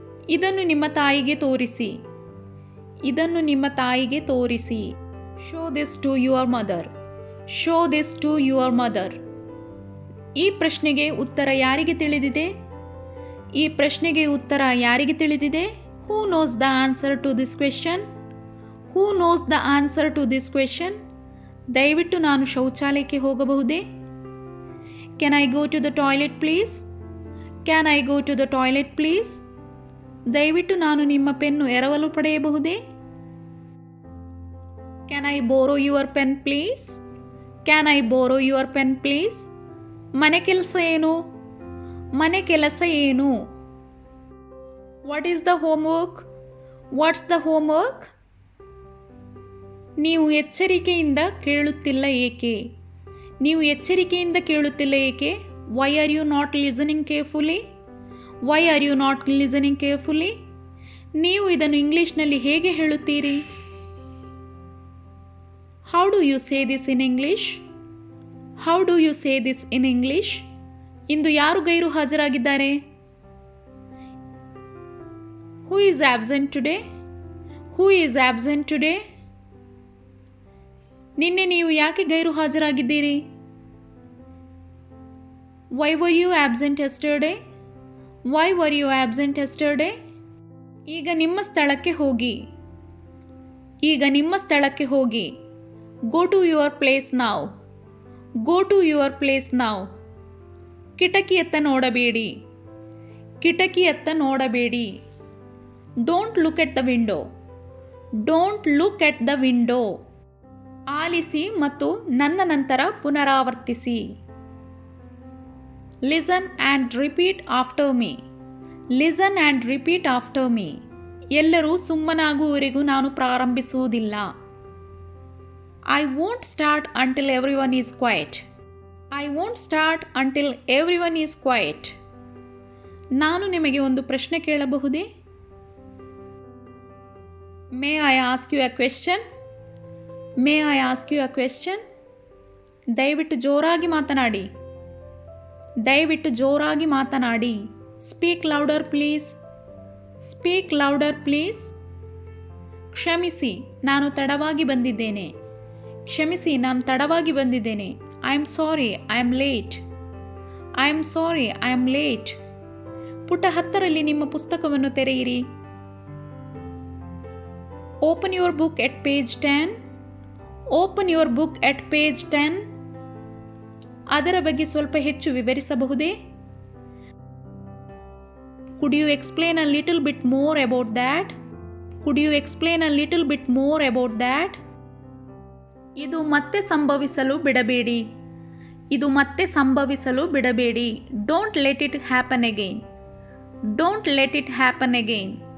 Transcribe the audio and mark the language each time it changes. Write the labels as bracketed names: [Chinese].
[Kannada] ಇದನ್ನು ನಿಮ್ಮ ತಾಯಿಗೆ ತೋರಿಸಿ. ಇದನ್ನು ನಿಮ್ಮ ತಾಯಿಗೆ ತೋರಿಸಿ. [English] Show this to your mother. Show this to your mother. [Kannada] ಈ ಪ್ರಶ್ನೆಗೆ ಉತ್ತರ ಯಾರಿಗೆ ತಿಳಿದಿದೆ? ಈ ಪ್ರಶ್ನೆಗೆ ಉತ್ತರ ಯಾರಿಗೆ ತಿಳಿದಿದೆ? [English] Who knows the answer to this question? Who knows the answer to this question? [Kannada] ದಯವಿಟ್ಟು ನಾನು ಶೌಚಾಲಯಕ್ಕೆ ಹೋಗಬಹುದೇ? [English] Can I go to the toilet please? Can I go to the toilet please? [Kannada] ದಯವಿಟ್ಟು ನಾನು ನಿಮ್ಮ ಪೆನ್ನು ಎರವಲು ಪಡೆಯಬಹುದೇ? [English] Can I borrow your pen please? Can I borrow your pen please? [Kannada] ಮನೆ ಕೆಲಸ ಏನು? ಮನೆ ಕೆಲಸ ಏನು? [English] What is the homework? What's the homework? [Kannada] ನೀವು ಎಚ್ಚರಿಕೆಯಿಂದ ಕೇಳುತ್ತಿಲ್ಲ ಏಕೆ? ನೀವು ಎಚ್ಚರಿಕೆಯಿಂದ ಕೇಳುತ್ತಿಲ್ಲ ಏಕೆ? [English] Why are you not listening carefully? Why are you not listening carefully? [Kannada] ನೀವು ಇದನ್ನು ಇಂಗ್ಲಿಷ್ನಲ್ಲಿ ಹೇಗೆ ಹೇಳುತ್ತೀರಿ? [English] How do you say this in English? How do you say this in English? [Kannada] ಇಂದು ಯಾರು ಗೈರು ಹಾಜರಾಗಿದ್ದಾರೆ? [English] Who is absent today? Who is absent today? [Kannada] ನಿನ್ನೆ ನೀವು ಯಾಕೆ ಗೈರು ಹಾಜರಾಗಿದ್ದೀರಿ? [English] Why were you absent yesterday? Why were you absent yesterday? [Kannada] ಈಗ ನಿಮ್ಮ ಸ್ಥಳಕ್ಕೆ ಹೋಗಿ. ಈಗ ನಿಮ್ಮ ಸ್ಥಳಕ್ಕೆ ಹೋಗಿ. [English] Go to your place now. Go to your place now. [Kannada] ಕಿಟಕಿಯತ್ತ ನೋಡಬೇಡಿ. ಕಿಟಕಿಯತ್ತ ನೋಡಬೇಡಿ. [English] Don't look at the window. Don't look at the window. [Kannada] ಆಲಿಸಿ ಮತ್ತು ನನ್ನ ನಂತರ ಪುನರಾವರ್ತಿಸಿ. [English] Listen and repeat after me. Listen and repeat after me. [Kannada] ಎಲ್ಲರೂ ಸುಮ್ಮನಾಗುವವರೆಗೂ ನಾನು ಪ್ರಾರಂಭಿಸುವುದಿಲ್ಲ. [English] I won't start until everyone is quiet. I won't start until everyone is quiet. [Kannada] ನಾನು ನಿಮಗೆ ಒಂದು ಪ್ರಶ್ನೆ ಕೇಳಬಹುದೇ? [English] May I ask you a question? May I ask you a question? [Kannada] ದಯವಿಟ್ಟು ಜೋರಾಗಿ ಮಾತನಾಡಿ. ದಯವಿಟ್ಟು ಜೋರಾಗಿ ಮಾತನಾಡಿ. [English] Speak louder please. Speak louder please. [Kannada] ಕ್ಷಮಿಸಿ, ನಾನು ತಡವಾಗಿ ಬಂದಿದ್ದೇನೆ. ಕ್ಷಮಿಸಿ, ನಾನು ತಡವಾಗಿ ಬಂದಿದ್ದೇನೆ. [English] I am sorry, I am late. I am sorry, I am late. [Kannada] ಪುಟ 10ರಲ್ಲಿ ನಿಮ್ಮ ಪುಸ್ತಕವನ್ನು ತೆರೆಯಿರಿ. [English] Open your book at page 10. Open your book at page 10. [Kannada] ಅದರ ಬಗ್ಗೆ ಸ್ವಲ್ಪ ಹೆಚ್ಚು ವಿವರಿಸಬಹುದೇ? [English] Could you explain a little bit more about that? Could you explain a little bit more about that? [Kannada] ಇದು ಮತ್ತೆ ಸಂಭವಿಸಲು ಬಿಡಬೇಡಿ. ಇದು ಮತ್ತೆ ಸಂಭವಿಸಲು ಬಿಡಬೇಡಿ. [English] Don't let it happen again. Don't let it happen again.